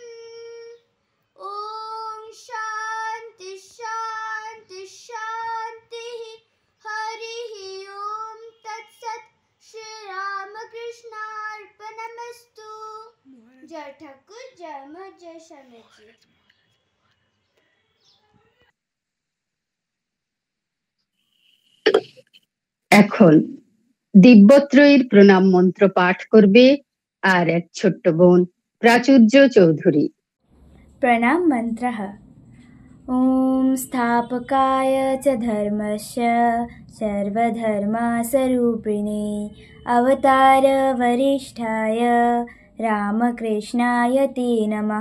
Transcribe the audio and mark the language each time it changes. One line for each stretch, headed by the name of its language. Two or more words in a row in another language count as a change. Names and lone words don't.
Sanskrit: ओम शांति शांति शांति। हरिः ओम तत्सत्। श्री रामकृष्णार्पणमस्तु।
Hindi: जय ठाकुर जय मां जय स्वामी जी।
Bangla: এখন দিব্যত্রয়ীর প্রণাম মন্ত্র পাঠ করবে আর এক ছোট্ট বোন প্রাচুর্য চৌধুরী।
Sanskrit: प्रणाम मन्त्रः। ॐ स्थापकाय च धर्मस्य सर्वधर्मस्वरूपिणे अवतार वरिष्ठाय रामकृष्णाय ते नमः।